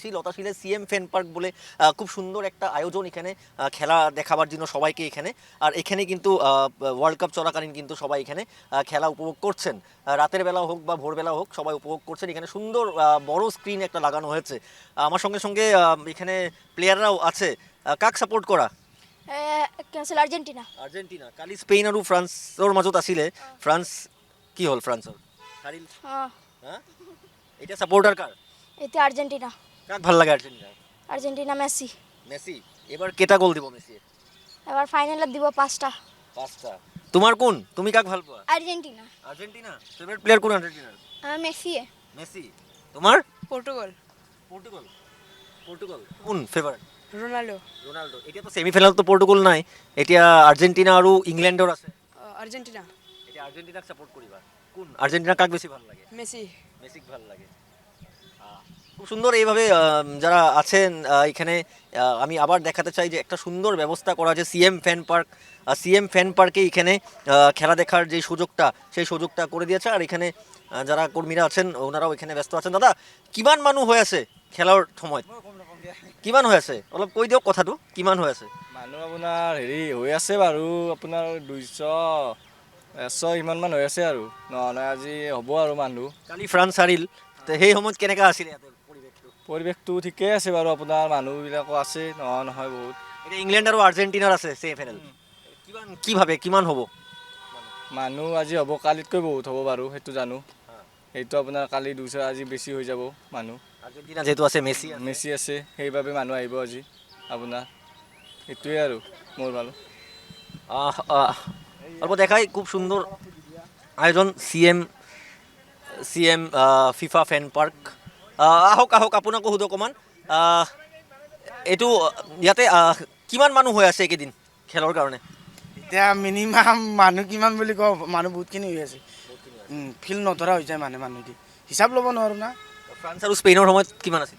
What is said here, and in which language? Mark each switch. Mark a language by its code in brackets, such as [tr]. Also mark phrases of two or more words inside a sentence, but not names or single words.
[bn] লতাশিলে সিএম ফ্যান পার্ক বলে খুব সুন্দর একটা আয়োজন এখানে খেলা দেখাবার জন্য সবাইকে এখানে। আর এখানে কিন্তু ওয়ার্ল্ড কাপ চলাকালীন কিন্তু সবাই এখানে খেলা উপভোগ করছেন। রাতের বেলা হোক বা ভোরবেলা হোক সবাই উপভোগ করছেন। এখানে সুন্দর বড় স্ক্রিন একটা লাগানো হয়েছে। আমার সঙ্গে সঙ্গে এখানে প্লেয়াররাও আছে। [as] কাক সাপোর্ট কৰা? কেনসেল আর্জেন্টিনা। আৰ্জেণ্টিনা। কালি স্পেইন আৰু ফ্ৰান্সৰ মাজত আছিলে। ফ্ৰান্স কি হ'ল? ফ্ৰান্সৰ হাৰিল। হা, এতিয়া সাপোর্টার কার? এতে আর্জেন্টিনা। কাক ভাল লাগে আর্জেন্টিনার? আর্জেন্টিনা মেসি। [bn] মেসি। এবার কেটা গোল দিব মেসি? এবার ফাইনালে দিব 5টা। [as] 5টা। [bn] তোমার কোন? [as] তুমি কাক ভাল পোৱা? আর্জেন্টিনা। আর্জেন্টিনা। [en] favourite player [as] কোন আর্জেন্টিনার? মেসি। মেসি। তোমার? পর্তুগাল। পর্তুগাল। পর্তুগাল কোন ফেভারিট? রোনাল্ডো। রোনাল্ডো। এতিয়া তো সেমিফাইনাল তো পর্তুগাল নাই, এতিয়া আর্জেন্টিনা আৰু ইংল্যান্ডৰ আছে। আর্জেন্টিনা। এতিয়া আর্জেন্টিনাক সাপোর্ট কৰিবা? কোন আর্জেন্টিনা কাক বেশি ভাল লাগে? মেসি। মেসিক ভাল লাগে। [bn] খুব সুন্দর এইভাবে যারা আছেন এখানে। আমি আবার দেখাতে চাই যে একটা সুন্দর ব্যবস্থা করা আছে সিএম ফ্যান পার্ক। সিএম ফ্যান পার্কে এখানে খেলা দেখার যে সুযোগটা সেই সুযোগটা করে দিয়েছে। আর এখানে যারা কর্মীরা আছেন ওনারাও এখানে ব্যস্ত আছেন। [as] দাদা, কিমান মানুহ হৈ আছে খেলাৰ সময়ত? কিমান হৈ আছে অলপ কৈ দিয়ক কথাটো, কিমান হৈ আছে মানুহ? আপোনাৰ হেৰি হৈ আছে বাৰু, আপোনাৰ 200-100 ইমানমান হৈ আছে আৰু নহ'লে আজি হ'ব আৰু মানুহ। কালি ফ্ৰান্স হাৰিল, সেই সময়ত কেনেকুৱা আছিলে ইয়াতে পৰিৱেশটো? পৰিৱেশটো ঠিকেই আছে বাৰু, আপোনাৰ মানুহবিলাকো আছে নহয় বহুত। এতিয়া ইংলেণ্ড আৰু আৰ্জেণ্টিনাৰ আছে ছেমিফাইনেল। কিমান হ'ব মানুহ? আজি হ'ব, কালিতকৈ বহুত হ'ব বাৰু, সেইটো জানো। সেইটো আপোনাৰ কালি 200, আজি বেছি হৈ যাব মানুহ। আৰ্জেণ্টিনা যেহেতু আছে, মেচি আছে, সেইবাবে মানুহ আহিব আজি আপোনাৰ। সেইটোৱে আৰু মোৰ ভালো। [bn] অল্প দেখাই খুব সুন্দর আয়োজন সিএম ফিফা ফ্যান পার্ক। [as] আহক আপোনাকো সুধো অকণমান, এইটো ইয়াতে কিমান মানুহ হৈ আছে এইকেইদিন খেলৰ কাৰণে? এতিয়া মিনিমাম মানুহ কিমান বুলি কওঁ, মানুহ বহুতখিনি হৈ আছে। ফিল্ড নধৰা হৈ যায় মানুহ দি হিচাপ ল'ব নোৱাৰোঁ না। ফ্ৰান্স আৰু স্পেইনৰ সময়ত কিমান আছিলে?